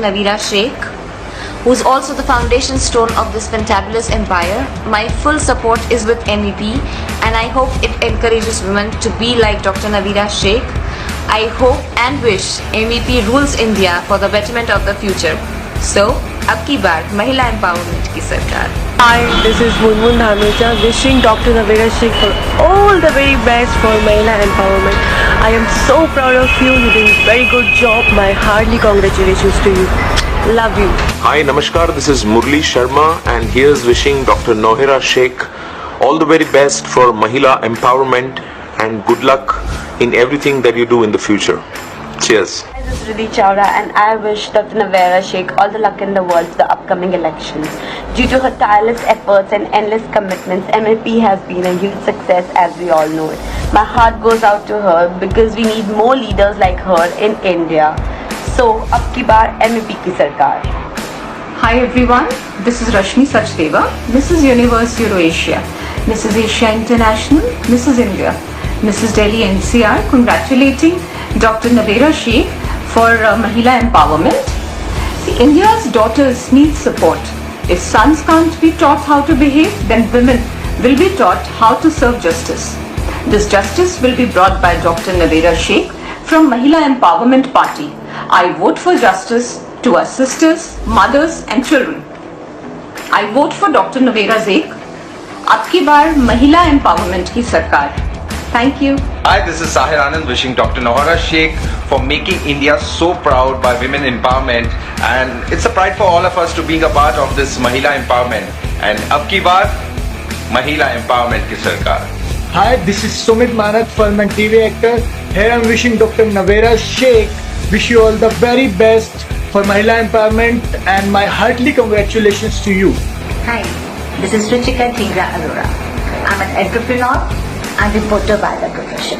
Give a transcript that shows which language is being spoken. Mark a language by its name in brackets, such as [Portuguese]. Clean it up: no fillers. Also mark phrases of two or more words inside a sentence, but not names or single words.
[English] Nohera Sheikh, who is also the foundation stone of this fantabulous empire. My full support is with MEP, and I hope it encourages women to be like Dr. Nohera Sheikh. I hope and wish MEP rules India for the betterment of the future. So, [Hindi] अब की बार महिला एम्पावरमेंट की सरकार। [English] Hi, this is Munmun Dhamecha wishing Dr. Nohera Sheikh for all the very best for Mahila empowerment. I am so proud of you. You're doing a very good job. My hearty congratulations to you. Love you. Hi, Namaskar. This is Murli Sharma, and here's wishing Dr. Nohera Sheikh all the very best for Mahila empowerment, and good luck in everything that you do in the future. Cheers. This is Riddhi Chawla, and I wish Dr. Nohera Sheikh all the luck in the world for the upcoming elections. Due to her tireless efforts and endless commitments, MEP has been a huge success, as we all know it. My heart goes out to her because we need more leaders like her in India. So, [Hindi] अब की बार MEP की सरकार. [English] Hi everyone, this is Rashmi Sachdeva, Mrs. Universe Eurasia, Mrs. Asia International, Mrs. India, Mrs. Delhi NCR, congratulating Dr. Nohera Sheikh for Mahila empowerment. See, India's daughters need support. If sons can't be taught how to behave, then women will be taught how to serve justice. This justice will be brought by Dr. Nohera Sheikh from Mahila Empowerment Party. I vote for justice to our sisters, mothers and children. I vote for Dr. Nohera Sheikh. [Hindi] Ab ki baar Mahila Empowerment ki sarkar. [English] Thank you. Hi, this is Sahir Anand wishing Dr. Nohera Sheikh for making India so proud by women empowerment, and it's a pride for all of us to being a part of this Mahila empowerment. [Hindi] And ab ki baar Mahila empowerment ki sarkar. [English] Hi, this is Sumit Manak, film and TV actor. Here I'm wishing Dr. Nohera Sheikh wish you all the very best for Mahila empowerment, and my heartily congratulations to you. Hi, this is Ruchika Tigra Arora. I'm an entrepreneur and reporter by the profession.